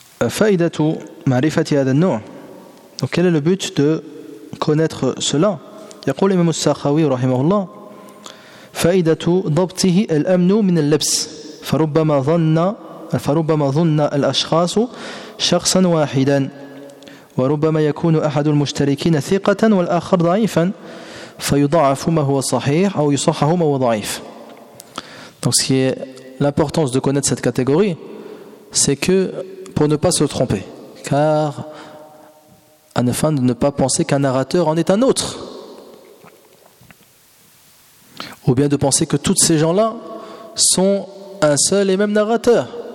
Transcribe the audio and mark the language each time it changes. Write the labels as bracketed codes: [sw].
[ar] فائدة معرفة هذا النوع. [fr] Donc quel est le but de connaître cela? [ar] يقول الإمام السخاوي رحمه الله فائدة ضبطه الأمن من اللبس فربما ظن الأشخاص شخصا واحدا وربما يكون أحد المشتركين ثقة والآخر ضعيفا فيضعف ما هو صحيح أو يصحح ما هو ضعيف. [fr] Donc ce qui est l'importance de connaître cette catégorie, c'est que pour ne pas se tromper, car afin de ne pas penser qu'un narrateur en est un autre, ou bien de penser que tous ces gens-là sont un seul et même narrateur.